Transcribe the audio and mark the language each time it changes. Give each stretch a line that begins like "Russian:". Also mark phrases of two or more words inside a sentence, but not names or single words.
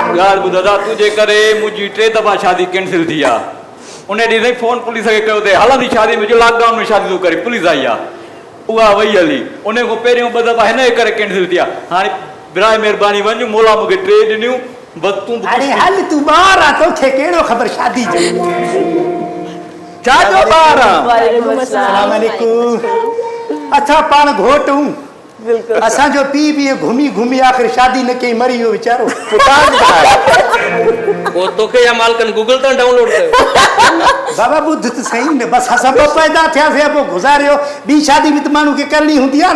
Sindhi: ॻाल्हि ॿुध दादा तुंहिंजे करे मुंहिंजी 3 दफ़ा शादी कैंसिल थी आहे उन ॾींहुं ताईं फोन पुलिस खे कयो अथई हलंदी शादी मुंहिंजो लॉकडाउन में शादी थो करे पुलिस आई आहे उहा वई हली उन खां पहिरियों 2 दफ़ा हिन जे करे कैंसिल थी आहे हाणे बिराए महिरबानी वञ मोला मूंखे 3 ॾिनियूं बस तूं अरे हल तूं ॿार आहे तोखे कहिड़ो ख़बर शादी जो छा जो ॿार आहे
Arabic: وعليكم السلام السلام عليكم असां पाण घोट हूं
Sindhi: बिल्कुल असांजो पीउ बि घुमी घुमी आख़िर शादी न कई मरी वियो वीचारो पोइ तोखे या मालकनि गूगल तां डाउनलोड कयो बाबा ॿुध त सही न बसि असां ॿ पैदा थियासीं पोइ गुज़ारियो ॿी शादी बि त माण्हू खे करणी हूंदी आहे न